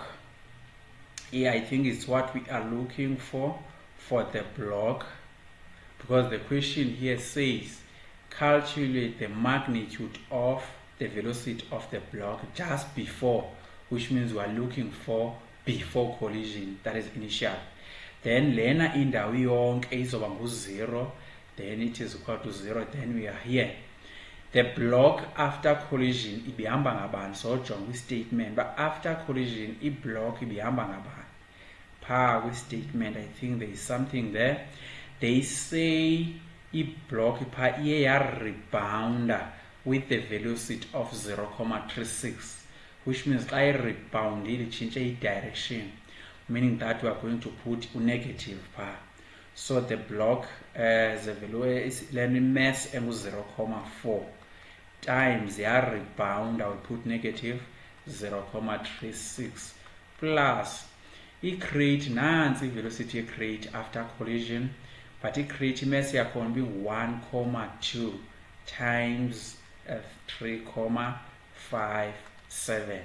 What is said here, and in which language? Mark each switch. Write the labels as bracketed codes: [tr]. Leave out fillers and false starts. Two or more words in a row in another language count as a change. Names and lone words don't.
[en] Here I think it's what we are looking for the block, because the question here says calculate the magnitude of the velocity of the block just before, which means we are looking for before collision, that is initial. [xh] Then lena indawo yonke izoba ngu-0, [en] then it is equal to 0, then we are here. The block after collision [xh] ibihamba ngabani, [en] so jonga statement, but after collision block [xh] ibihamba ngabani [en] pha kwi-statement. I think there is something there. They say block [xh] pha iye yarebounder [en] with the velocity of 0.36, which means [xh] xa ireboundile itshintshe [en] direction, meaning that we are going to put negative pha. So the block the value is mass engu 0.4 times rebound, I will put negative 0.36 plus i-crate nansi velocity crate after collision, but i-crate mass [xh] yakhona be [en] 1.2 times 3.57.